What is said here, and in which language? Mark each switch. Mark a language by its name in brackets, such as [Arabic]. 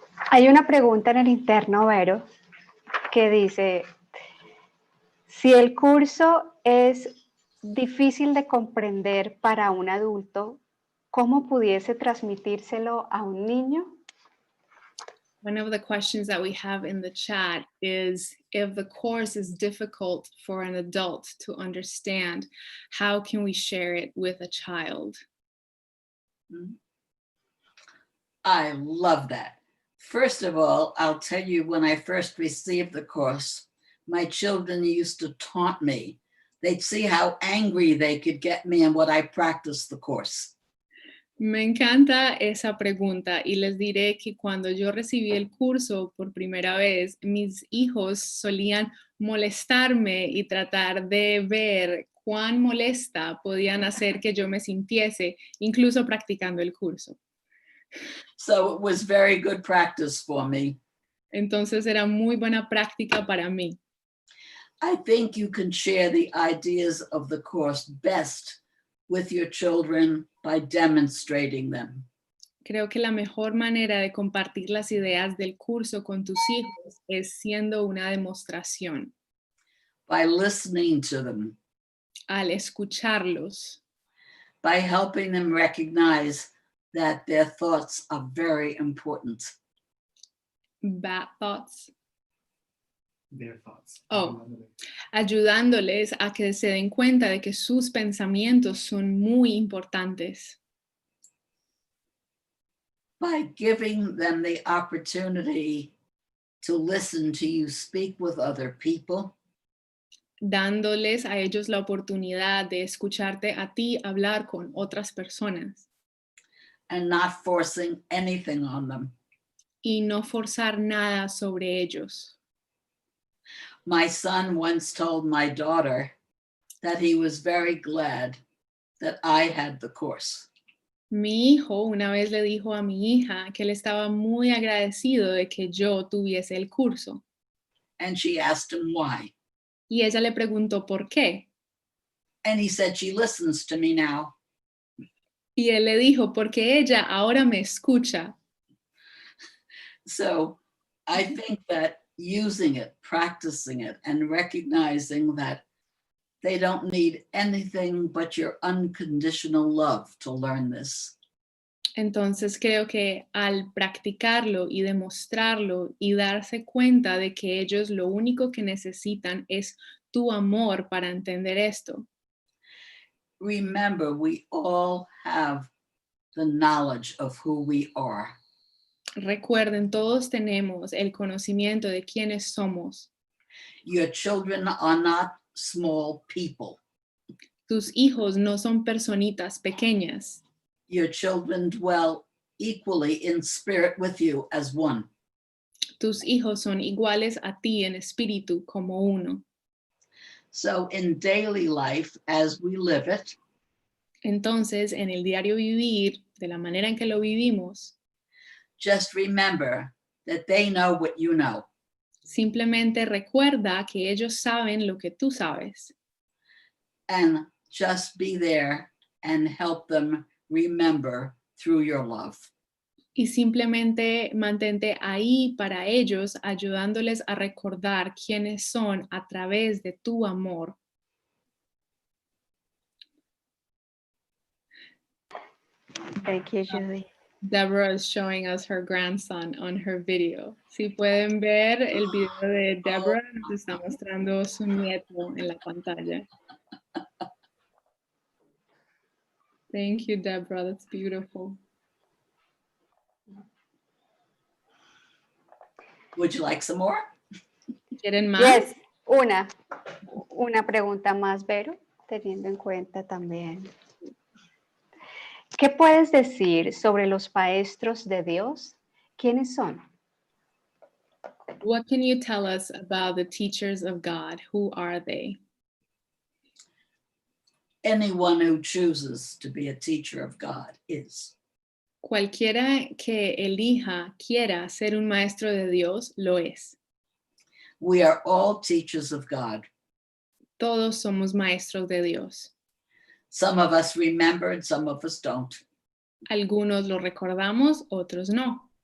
[Spanish] Hay una pregunta en el interno, Vero, que dice, si el curso es difícil de comprender para un adulto, ¿cómo pudiese transmitírselo a un niño? [English] One of the questions that we have in the chat is, if the course is difficult for an adult to understand, how can we share it with a child? I love that. First of all, I'll tell you, when I first received the course, my children used to taunt me. They'd see how angry they could get me and what I practiced the course. [Spanish] Me encanta esa pregunta y les diré que cuando yo recibí el curso por primera vez, mis hijos solían molestarme y tratar de ver cuán molesta podían hacer que yo me sintiese, incluso practicando el curso. [English] So it was very good practice for me. [Spanish] Entonces era muy buena práctica para mí. [English] I think you can share the ideas of the course best with your children by demonstrating them. [Spanish] Creo que la mejor manera de compartir las ideas del curso con tus hijos es siendo una demostración. [English] By listening to them. [Spanish] Al escucharlos. [English] By helping them recognize that their thoughts are very important. Bad thoughts. Their thoughts. [Spanish] Oh, ayudándoles a que se den cuenta de que sus pensamientos son muy importantes. [English] By giving them the opportunity to listen to you speak with other people. [Spanish] Dándoles a ellos la oportunidad de escucharte a ti hablar con otras personas. [English] And not forcing anything on them. [Spanish] Y no forzar nada sobre ellos. [English] My son once told my daughter that he was very glad that I had the course. [Spanish] Mi hijo una vez le dijo a mi hija que él estaba muy agradecido de que yo tuviese el curso. [English] And she asked him why. [Spanish] Y ella le preguntó por qué. [English] And he said, she listens to me now. [Spanish] Y él le dijo, porque ella ahora me escucha. [English] So I think that using it, practicing it, and recognizing that they don't need anything but your unconditional love to learn this. [Spanish] Entonces creo que al practicarlo y demostrarlo y darse cuenta de que ellos lo único que necesitan es tu amor para entender esto. [English] Remember, we all have the knowledge of who we are. [Spanish] Recuerden, todos tenemos el conocimiento de quiénes somos. [English] Your children are not small people. [Spanish] Tus hijos no son personitas pequeñas. [English] Your children dwell equally in spirit with you as one. [Spanish] Tus hijos son iguales a ti en espíritu como uno. [English] So in daily life, as we live it, [Spanish] Entonces, en el diario vivir, de la manera en que lo vivimos, [English] just remember that they know what you know. [Spanish] simplemente recuerda que ellos saben lo que tú sabes. [English] And just be there and help them remember through your love. [Spanish] Y simplemente mantente ahí para ellos, ayudándoles a recordar quiénes son a través de tu amor. [English] Thank you, Judy. Deborah is showing us her grandson on her video. [Spanish] Si pueden ver el video de Deborah, nos está mostrando su nieto en la pantalla. [English] Thank you, Deborah. That's beautiful. Would you like some more? [Spanish] ¿Quieren más? [English] Yes, [Spanish] una pregunta más, Vero, teniendo en cuenta también. ¿Qué puedes decir sobre los maestros de Dios? ¿Quiénes son? [English] What can you tell us about the teachers of God? Who are they? Anyone who chooses to be a teacher of God is. [Spanish] Cualquiera que elija, quiera ser un maestro de Dios, lo es. [English] We are all teachers of God. [Spanish] Todos somos maestros de Dios. [English] Some of us remember and some of us don't. [Spanish] Algunos lo recordamos, otros no.